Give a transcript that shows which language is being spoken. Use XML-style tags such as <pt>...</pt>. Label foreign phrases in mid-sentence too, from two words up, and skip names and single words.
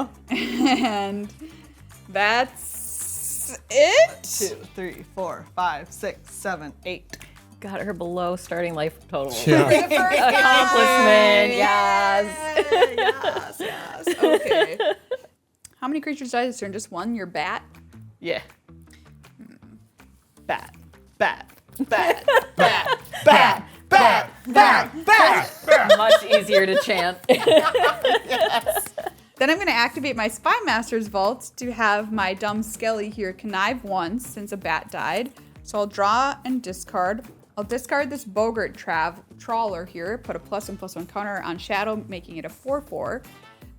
<en>And that's it. 2, 3, 4, 5, 6, 7, 8. Got her below starting life total. Yeah. Accomplishment, yes. Yes. Okay. How many creatures die this turn? Just 1? Your bat? Yeah. Bat. Bat. Bat. Bat. Bat. Bat. Bat. Bat. Much easier to chant. Then I'm going to activate my Spy Master's Vault to have my dumb Skelly here connive once since a bat died. So I'll draw and discard. I'll discard this Bogart Trawler here, put a +1/+1 counter on Shadow, making it a 4/4.</en>